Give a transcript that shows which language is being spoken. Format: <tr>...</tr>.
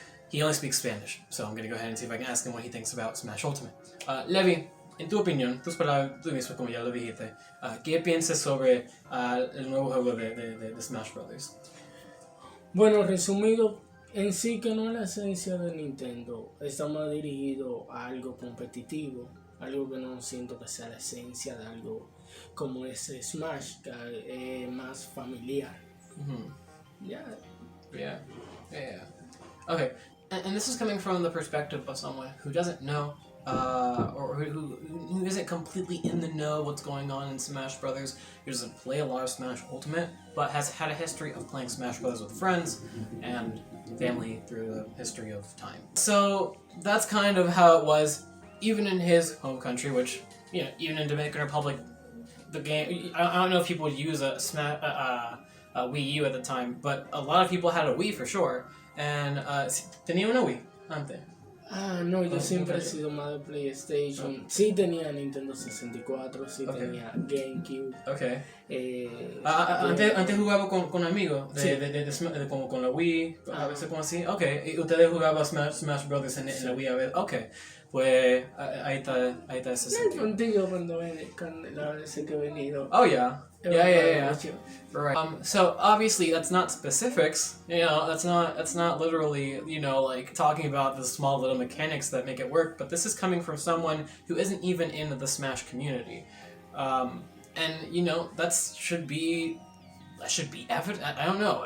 <en>He only speaks Spanish, so I'm going to go ahead and see if I can ask him what he thinks about Smash Ultimate.</en> <es>Levi, en tu opinión, tus palabras, tú mismo como ya lo dijiste, ¿qué piensas sobre el nuevo juego de Smash Brothers? Bueno, resumido, en sí que no es la esencia de Nintendo, está más dirigido a algo competitivo, algo que no siento que sea la esencia de algo como ese Smash, que es más familiar.</es> <en>Mm-hmm. Yeah. Okay, and this is coming from the perspective of someone who doesn't know, or who isn't completely in the know what's going on in Smash Brothers, who doesn't play a lot of Smash Ultimate, but has had a history of playing Smash Brothers with friends and family through the history of time. So that's kind of how it was, even in his home country, which, even in Dominican Republic, the game, I don't know if people would use a Wii U at the time, but a lot of people had a Wii for sure, and</en> <es>tenía una Wii antes. No, yo siempre he sido más de PlayStation. Sí tenía Nintendo 64, sí tenía GameCube.</es> <en>Okay.</en> <es>Antes jugaba con amigos, como con la Wii, a veces como así. Okay, y ustedes jugaban Smash Brothers en la Wii a veces. Okay, pues ahí está ese No sentido. contigo cuando las veces que he venido.</es> <en>Oh yeah. Yeah.</en> <es>Mucho.</es> <en>Right. So obviously that's not specifics. That's not literally, like talking about the small little mechanics that make it work. But this is coming from someone who isn't even in the Smash community, and that should be evident. I don't know.</en>